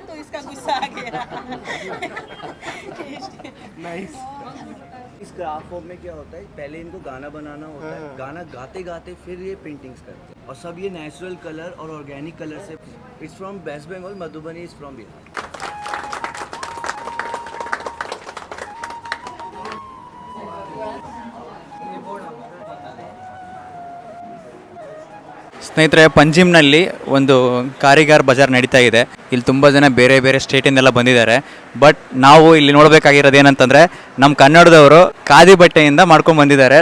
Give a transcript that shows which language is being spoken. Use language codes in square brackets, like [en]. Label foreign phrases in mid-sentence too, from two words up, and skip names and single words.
[hi] तो इसका गुस्सा आ गया। इस [en] craft form [hi] में क्या होता है, पहले इनको गाना बनाना होता है, गाना गाते गाते फिर ये पेंटिंग्स करते हैं। और सब ये [en] natural colour और organic colour से। It's from West Bengal, Madhubani is from Bihar. [kn] ಸ್ನೇಹಿತರೆ, ಪಂಜಿಮ್ನಲ್ಲಿ ಒಂದು ಕಾರಿಗಾರ್ ಬಜಾರ್ ನಡೀತಾ ಇದೆ. ಇಲ್ಲಿ ತುಂಬ ಜನ ಬೇರೆ ಬೇರೆ ಸ್ಟೇಟಿಂದೆಲ್ಲ ಬಂದಿದ್ದಾರೆ. ಬಟ್ ನಾವು ಇಲ್ಲಿ ನೋಡಬೇಕಾಗಿರೋದು ಏನಂತಂದರೆ, ನಮ್ಮ ಕನ್ನಡದವರು ಖಾದಿ ಬಟ್ಟೆಯಿಂದ ಮಾಡ್ಕೊಂಡು ಬಂದಿದ್ದಾರೆ.